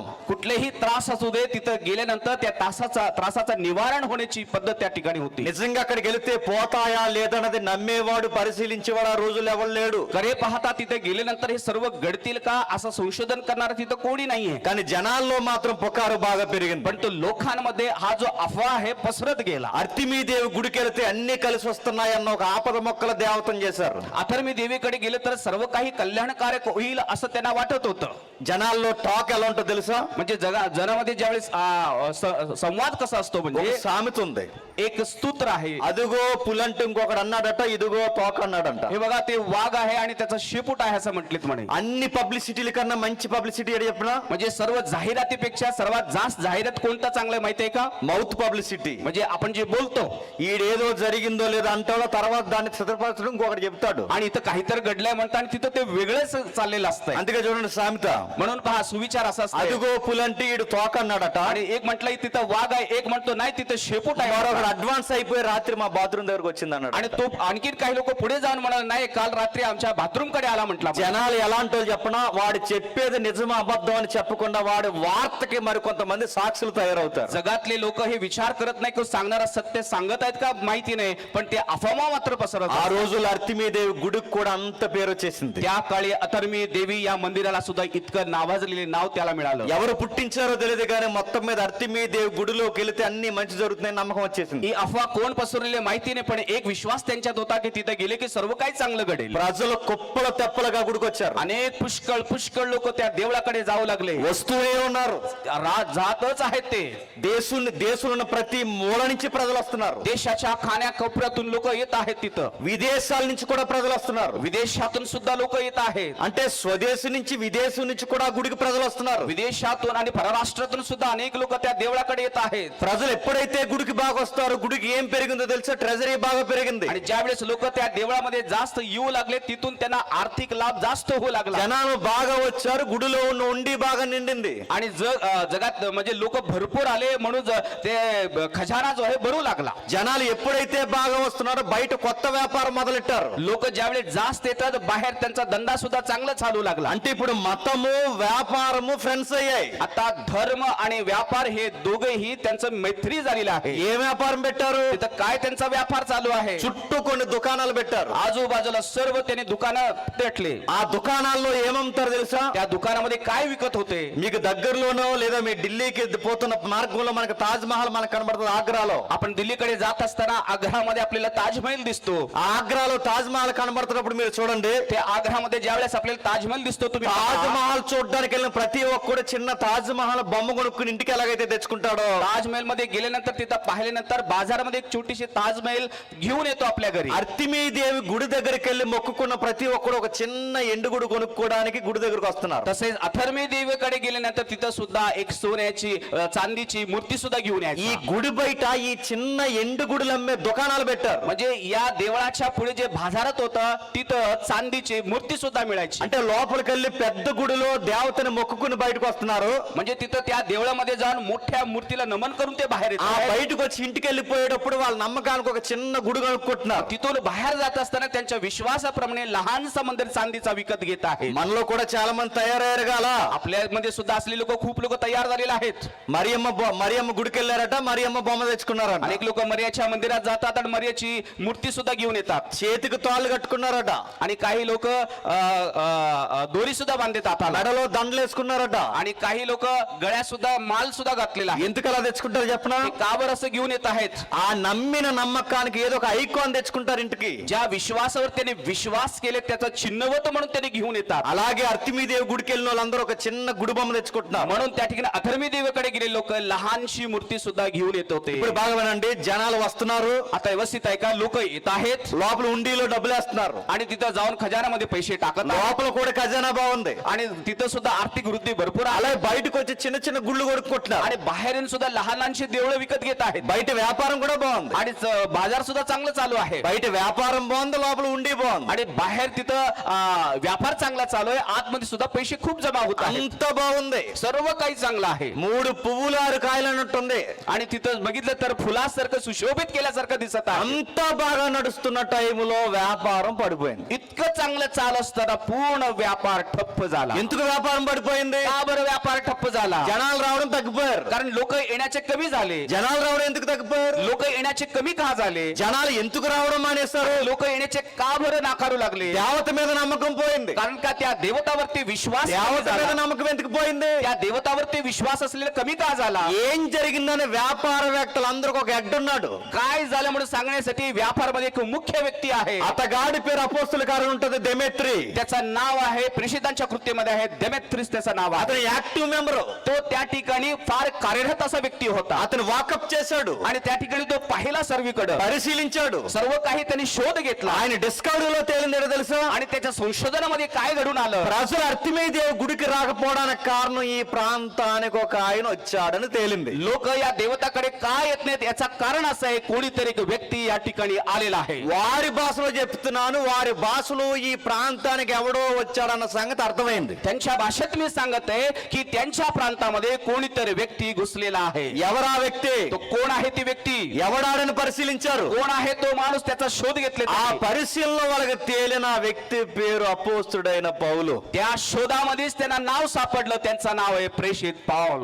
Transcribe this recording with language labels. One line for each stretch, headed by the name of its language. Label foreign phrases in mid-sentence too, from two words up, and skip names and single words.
Marathi: कुठलेही त्रास असू दे तिथं गेल्यानंतर त्या त्रासाचा निवारण होण्याची पद्धत त्या ठिकाणी होती.
Telugu: నిజంగా అక్కడికి వెళితే పోతాయా లేదన్నది నమ్మేవాడు పరిశీలించేవాడు ఆ రోజుల్లో ఎవరు లేడు.
Marathi: खरे पाहता तिथे गेल्यानंतर हे सर्व घडतील का असं संशोधन करणार तिथं कोणी नाहीये.
Telugu: కానీ జనాల్లో మాత్రం పుకారు బాగా పెరిగింది.
Marathi: पण तो लोकांमध्ये हा जो अफवा आहे पसरत गेला.
Telugu: అర్తిమీదేవి గుడికి వెళితే అన్ని కలిసి వస్తున్నాయన్న ఒక ఆపద మొక్కల దేవతను చేశారు.
Marathi: अथर्मी देवीकडे गेले तर सर्व काही कल्याणकारक होईल असं त्यांना वाटत होतं.
Telugu: జనాల్లో టాక్ ఎలా ఉంటుందో తెలుసా?
Marathi: म्हणजे जगामध्ये ज्यावेळेस संवाद कसा असतो
Telugu: ఒక
Marathi: म्हणजे
Telugu: సామెత ఉంది.
Marathi: एक स्तोत्र आहे.
Telugu: అదిగో పులంటే ఇంకొకడు అన్నాడట, ఇదిగో తోక అన్నాడంట.
Marathi: हे बघा ते वाघ आहे आणि त्याचा शेपूट आहे असं म्हटलेत म्हणे.
Telugu: అన్ని పబ్లిసిటీల కన్నా మంచి పబ్లిసిటీ ఏడు చెప్పినా?
Marathi: म्हणजे सर्व जाहिरातीपेक्षा सर्वात जास्त जाहिरात कोणतं चांगलं माहितीये का?
English: mouth publicity.
Marathi: म्हणजे आपण जे बोलतो
Telugu: ఈడేదో జరిగిందో లేదో అంటాడో తర్వాత దాన్ని చిత్రపరచడం ఇంకొకటి చెప్తాడు.
Marathi: आणि इथं काहीतरी घडलंय म्हणतात आणि तिथं ते वेगळंच चाललेलं असतंय.
Telugu: అందుకే చూడండి సామెత.
Marathi: म्हणून पहा सुविचार असा असतो.
Telugu: అదిగో పులంటే ఈడు తోక అన్నాడట.
Marathi: आणि एक म्हटलं तिथं वाघ आहे, एक म्हणतो नाही तिथं शेपूट आहे.
Telugu: మరొకడు అడ్వాన్స్ అయిపోయి రాత్రి మా బాత్రూమ్ దగ్గరకు వచ్చింది అన్నాడు.
Marathi: आणि तो आणखीन काही लोक पुढे जाऊन म्हणाले नाही काल रात्री आमच्या बाथरूम कडे आला म्हटला.
Telugu: జనాలు ఎలాంటో చెప్పనా? వాడు చెప్పేది నిజమా అబద్ధం అని చెప్పకుండా వాడి వార్తకి మరి కొంతమంది సాక్షులు తయారవుతారు.
Marathi: जगातले लोक हे विचार करत नाही की सांगणारा सत्य सांगत आहेत का माहिती नाही, पण ते अफवा मात्र पसरत.
Telugu: ఆ రోజులు అర్తిమీదేవి గుడికి కూడా అంత పేరు వచ్చేసింది.
Marathi: त्या काळी अथर्मी देवी या मंदिराला सुद्धा इतकं नावाजलेले नाव त्याला मिळालं.
Telugu: ఎవరు పుట్టించారో తెలియదు కానీ మొత్తం మీద అర్తిమీదేవి గుడిలోకి వెళితే అన్ని మంచి జరుగుతున్నాయి నమ్మకం వచ్చేసింది.
Marathi: ही अफवा कोण पसरलेले माहिती नाही, पण एक विश्वास त्यांच्यात होता की तिथे गेले की सर्व काही चांगलं घडेल.
Telugu: ప్రజలు కుప్పల తెప్పలుగా గుడికి వచ్చారు.
Marathi: अनेक पुष्कळ लोक त्या देवळाकडे जाऊ लागले.
Telugu: వస్తూనే ఉన్నారు.
Marathi: जातच आहेत ते.
Telugu: దేశంలో ప్రతి మూల నుంచి ప్రజలు వస్తున్నారు.
Marathi: देशाच्या खाण्या कोपऱ्यातून लोक येत आहेत तिथं.
Telugu: విదేశాల నుంచి కూడా ప్రజలు వస్తున్నారు.
Marathi: विदेशातून सुद्धा लोक येत आहेत.
Telugu: అంటే స్వదేశం నుంచి విదేశం నుంచి కూడా గుడికి ప్రజలు వస్తున్నారు.
Marathi: विदेशातून आणि परराष्ट्रातून सुद्धा अनेक लोक त्या देवळाकडे येत आहेत.
Telugu: ప్రజలు ఎప్పుడైతే గుడికి బాగా వస్తారో గుడికి ఏం పెరిగిందో తెలుసా? ట్రెజరీ బాగా పెరిగింది.
Marathi: आणि ज्यावेळेस लोक त्या देवळामध्ये जास्त येऊ लागले तिथून त्यांना आर्थिक लाभ जास्त होऊ लागला.
Telugu: జనాలు బాగా వచ్చారు, గుడిలో ఉన్న ఉండి బాగా నిండింది.
Marathi: आणि जगात म्हणजे लोक भरपूर आले म्हणून ते खजाना जो आहे भरू लागला.
Telugu: జనాలు ఎప్పుడైతే బాగా వస్తున్నారో బయట కొత్త వ్యాపారం మొదలెట్టారు.
Marathi: लोक ज्यावेळेस जास्त येतात बाहेर त्यांचा धंदा सुद्धा चांगला चालू लागला.
Telugu: అంటే ఇప్పుడు మతము వ్యాపారము ఫ్రెండ్స్ అయ్యాయి.
Marathi: आता धर्म आणि व्यापार हे दोघेही त्यांचं मैत्री झालेलं आहे.
Telugu: ఏ వ్యాపారం పెట్టారు?
Marathi: तिथं काय त्यांचा व्यापार चालू आहे?
Telugu: చుట్టూ కొన్ని దుకాణాలు పెట్టారు.
Marathi: आजूबाजूला सर्व त्यांनी दुकानं पेटले.
Telugu: ఆ దుకాణాల్లో ఏమమ్ముతారు తెలుసా?
Marathi: त्या दुकानामध्ये काय विकत होते?
Telugu: మీకు దగ్గరలోనో లేదా మీ ఢిల్లీకి పోతున్న మార్గంలో మనకు తాజ్ మహల్ మనకు కనబడుతుంది ఆగ్రాలో.
Marathi: आपण दिल्लीकडे जात असताना आग्रामध्ये आपल्याला ताजमहल दिसतो.
Telugu: ఆ ఆగ్రాలో తాజ్ మహల్ కనబడుతున్నప్పుడు మీరు చూడండి,
Marathi: त्या आग्रामध्ये ज्यावेळेस आपल्याला ताजमहल दिसतो तुम्ही తాజ్ पहा.
Telugu: మహల్ చూడడానికి వెళ్ళిన ప్రతి ఒక్కడు చిన్న తాజ్ మహల్ బొమ్మ కొనుక్కుని ఇంటికి ఎలాగైతే తెచ్చుకుంటాడో,
Marathi: ताजमहल मध्ये गेल्यानंतर तिथं पाहिल्यानंतर बाजारामध्ये एक छोटीशी ताजमहल घेऊन येतो आपल्या घरी.
Telugu: అర్తిమీదేవి గుడి దగ్గరికి వెళ్ళి మొక్కుకున్న ప్రతి ఒక్కడు ఒక చిన్న ఎండుగుడు కొనుక్కోవడానికి గుడి దగ్గరకు వస్తున్నారు.
Marathi: तसेच अथर्मी देवीकडे गेल्यानंतर तिथं सुद्धा एक सोन्याची चांदीची मूर्ती सुद्धा घेऊन
Telugu: ఈ
Marathi: यायची.
Telugu: గుడి బయట ఈ చిన్న ఎండుగుడులు అమ్మే దుకాణాలు పెట్టారు.
Marathi: म्हणजे या देवळाच्या पुढे जे बाजारात होतं तिथं चांदीची मूर्ती सुद्धा मिळायची.
Telugu: అంటే లోపలికి వెళ్ళి పెద్ద గుడిలో దేవతని మొక్కుకుని బయటకు వస్తున్నారు.
Marathi: म्हणजे तिथं त्या देवळामध्ये जाऊन मोठ्या मूर्तीला नमन करून ते बाहेर
Telugu: ఆ
Marathi: येतात.
Telugu: బయటకు వచ్చి ఇంటికి వెళ్ళిపోయేటప్పుడు వాళ్ళ నమ్మకానికి ఒక చిన్న గుడి కొనుక్కుంటున్నారు.
Marathi: तिथून बाहेर जात असताना त्यांच्या विश्वासाप्रमाणे लहानसा मंदिर चांदीचा विकत घेत आहेत.
Telugu: మనలో కూడా చాలా మంది తయారయ్యారు గాల.
Marathi: आपल्यामध्ये सुद्धा असलेले लोक खूप लोक तयार झालेले आहेत.
Telugu: మరియమ్మ గుడికి వెళ్ళారట, మరియమ్మ బొమ్మ తెచ్చుకున్నారట.
Marathi: अनेक लोक मर्याच्या मंदिरात जातात आणि मर्याची मूर्ती सुद्धा घेऊन येतात.
Telugu: చేతికి తాళ్ళు కట్టుకున్నారట,
Marathi: आणि काही लोक दोरी सुद्धा बांधतात हाताला.
Telugu: మెడలో దండలు వేసుకున్నారట.
Marathi: आणि काही लोक गळ्यात सुद्धा माल सुद्धा घातलेला आहे.
Telugu: ఎందుకు అలా తెచ్చుకుంటారు చెప్పనా?
Marathi: ते का बरं असं घेऊन येत आहेत?
Telugu: ఆ నమ్మిన నమ్మకానికి ఏదో ఒక ఐకాన్ తెచ్చుకుంటారు ఇంటికి.
Marathi: ज्या विश्वासावर त्यांनी विश्वास केले त्याचं चिन्हवत म्हणून त्यांनी घेऊन येतात.
Telugu: అలాగే అర్తిమీదేవి గుడికి వెళ్ళిన వాళ్ళందరూ ఒక చిన్న గుడి బొమ్మ తెచ్చుకుంటున్నారు.
Marathi: म्हणून त्या ठिकाणी अथर्मी देवीकडे गेले लोक लहानशी मूर्ती सुद्धा घेऊन येत होते.
Telugu: ఇప్పుడు బాగా వినండి, జనాలు వస్తున్నారు,
Marathi: आता व्यवस्थित आहे का? लोक येत आहेत
Telugu: లోపల ఉండిలో డబ్బులు వేస్తున్నారు.
Marathi: आणि तिथं जाऊन खजानामध्ये पैसे टाकत आहेत.
Telugu: లోపల కూడా ఖజానా బాగుంది.
Marathi: आणि तिथं सुद्धा आर्थिक वृद्धी भरपूर आहे.
Telugu: అలాగే బయటకు వచ్చి చిన్న చిన్న గుళ్ళు కొనుక్కుంటున్నారు.
Marathi: आणि बाहेरून सुद्धा लहान लहानशी देवळं विकत घेत आहेत.
Telugu: బయట వ్యాపారం కూడా బాగుంది.
Marathi: आणि बाजार सुद्धा चांगलं चालू आहे.
Telugu: బయట వ్యాపారం బాగుంది, లోపల ఉండి బాగుంది.
Marathi: आणि बाहेर तिथं व्यापार चांगला चालू आहे, आतमध्ये सुद्धा पैसे खूप जमा होत आहेत.
Telugu: అంత బాగుంది.
Marathi: सर्व काही चांगलं आहे.
Telugu: 3 పువ్వులు 6 కాయలు అన్నట్టుంది.
Marathi: आणि तिथं बघितलं तर फुलासारखं सुशोभित केल्यासारखं दिसत आहे.
Telugu: అంత బాగా నడుస్తున్న టైములో వ్యాపారం పడిపోయింది.
Marathi: इतकं चांगलं चालू असताना पूर्ण व्यापार ठप्प झाला.
Telugu: ఎందుకు వ్యాపారం పడిపోయింది?
Marathi: का बरं व्यापार ठप्प झाला?
Telugu: జనాలు రావడం తగ్గిపోయారు.
Marathi: कारण लोक येण्याचे कमी झाले.
Telugu: జనాలు రావడం ఎందుకు తగ్గిపోయారు?
Marathi: लोक येण्याचे कमी का झाले?
Telugu: జనాలు ఎందుకు రావడం మానేస్తారు?
Marathi: लोक येण्याचे का बरं नाकारू लागले?
Telugu: దేవత మీద నమ్మకం పోయింది.
Marathi: कारण का त्या देवतावरती विश्वास कमी
Telugu: దేవత మీద
Marathi: झाला.
Telugu: నమ్మకం ఎందుకు పోయింది?
Marathi: त्या देवतावरती विश्वास असलेला कमी का झाला?
Telugu: ఏం జరిగిందని వ్యాపారవేత్తలందరికీ ఒక హెడ్ ఉన్నాడు.
Marathi: काय झालं म्हणून सांगण्यासाठी व्यापारमध्ये एक मुख्य व्यक्ती आहे.
Telugu: అతగాడి పేరు అపోస్తల కార్యం ఉంటది, డెమెట్రి.
Marathi: त्याचं नाव आहे, प्रेषितांच्या कृत्यमध्ये आहे डेमेत्रियस त्याचं नाव आहे.
Telugu: అతను
English: active member.
Marathi: तो त्या ठिकाणी फार कार्यरत असा व्यक्ती होता.
Telugu: అతను వాకప్ చేశాడు,
Marathi: आणि त्या ठिकाणी तो पाहिला सर्वीकडे,
Telugu: పరిశీలించాడు.
Marathi: सर्व काही त्यांनी शोध घेतला.
Telugu: ఆయన డిస్కవరీలో తేలిందేదో తెలుసా?
Marathi: आणि त्याच्या संशोधनामध्ये काय घडून आलं?
Telugu: ప్రజలు అర్తిమేదేవి గుడికి రాకపోవడానికి కారణం ఈ ప్రాంతానికి ఒక ఆయన వచ్చాడని తేలింది.
Marathi: लोक या देवताकडे का येत नाहीत याचा कारण असं आहे, कोणीतरी एक व्यक्ती या ठिकाणी आलेला आहे.
Telugu: వారి భాషలో చెప్తున్నాను, వారి భాషలో ఈ ప్రాంతానికి ఎవడో వచ్చాడన్న సంగతి అర్థమైంది.
Marathi: त्यांच्या भाषेत मी सांगत आहे की त्यांच्या प्रांतामध्ये कोणीतरी व्यक्ती घुसलेला आहे.
Telugu: ఎవరా వ్యక్తి?
Marathi: तो कोण आहे ती व्यक्ती?
Telugu: ఎవడాడని పరిశీలించారు.
Marathi: कोण आहे तो माणूस? त्याचा शोध घेतले.
Telugu: ఆ పరిశీలనలో వాళ్ళకి తేలిన ఆ వ్యక్తి పేరు అపోస్తుడైన పౌలు.
Marathi: त्या शोधामध्येच त्यांना नाव सापडलं. त्यांचं नाव आहे प्रेषित पाऊल.